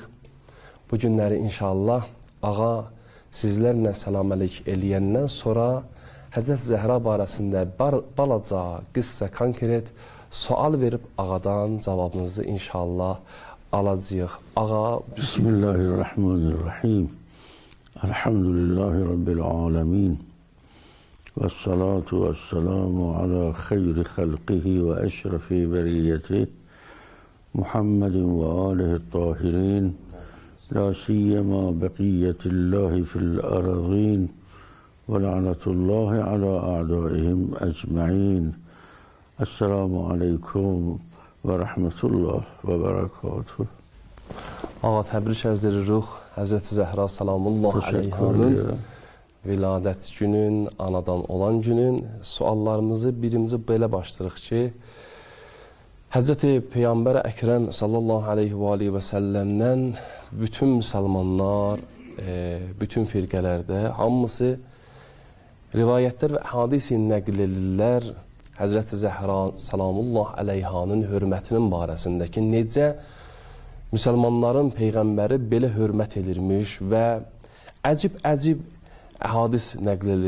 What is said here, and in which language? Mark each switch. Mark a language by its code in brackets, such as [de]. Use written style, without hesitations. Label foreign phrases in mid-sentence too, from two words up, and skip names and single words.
[az] Bu günləri inşallah ağa sizlərlə salamləlik eləyəndən sonra Həzrət Zəhra barəsində balaca, qıssa, konkret sual verib ağadan cavabınızı inşallah alacağıq. Ağa, [ar] بسم الله الرحمن الرحيم. الحمد لله رب العالمين. والصلاة والسلام على خير خلقه وأشرف بريته محمد وآله الطاهرين لا سيما بقية الله في الأرضين ولعنة الله على أعدائهم أجمعين. السلام عليكم ورحمة الله وبركاته. [az] Ağa, təbrik ərz edirik. Həzrəti Zəhra [ar] سلام الله عليها [az] viladət günün, anadan olan günün suallarımızı birinci belə başlayırıq ki, Həzrəti Peyğəmbər Əkrəm [ar] صلى الله عليه وسلم [az] bütün müsəlmanlar, bütün firqələrdə hamısı rivayətlər və hadisi nəql edirlər Həzrəti Zəhra [ar] سلام الله عليها [az] hörmətinin barəsindəki necə müsəlmanların Peyğəmbəri belə hörmət edilmiş və əcib-əcib hadis nəql edilir.